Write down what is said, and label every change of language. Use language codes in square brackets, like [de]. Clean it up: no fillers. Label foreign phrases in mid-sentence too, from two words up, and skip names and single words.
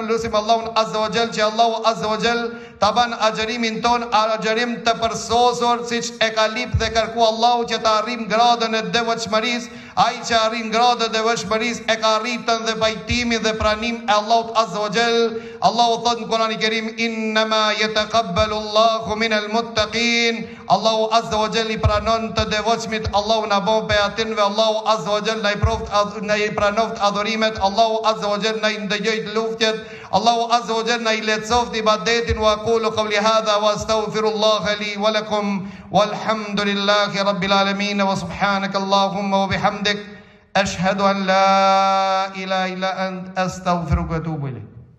[sq] Lutim Allahun [ar] عز وجل [sq] që Allahu [ar] عز وجل [sq] ta ban agjerimin ton agjerim të përsosur, siç e ka lip dhe kërku Allahu që të arrim gradën e devotshmërisë. Ai që arrin gradën e devotshmërisë e ka arritën dhe pajtimin dhe pranim e Allahut [ar] عز وجل. [sq] Allahu thot në Kur'anin e Kerim: [ar] "إنما يتقبل الله من المتقين." [sq] Allahu [ar] عز وجل [sq] i pranon të devotshmit. Allahu na bën pe atinve. Allahu [ar] عز وجل [sq] na i pranoft adhurimet. Allahu [ar] عز وجل [sq] na i ndëgjoj luftjet. Allahu [ar] عز وجل [sq] na i lehtësoft ibadetin. [ar] وأقول قولي هذا وأستغفر الله لي ولكم والحمد لله رب العالمين وسبحانك اللهم وبحمدك أشهد أن لا إله إلا أنت أستغفرك وأتوب إليك.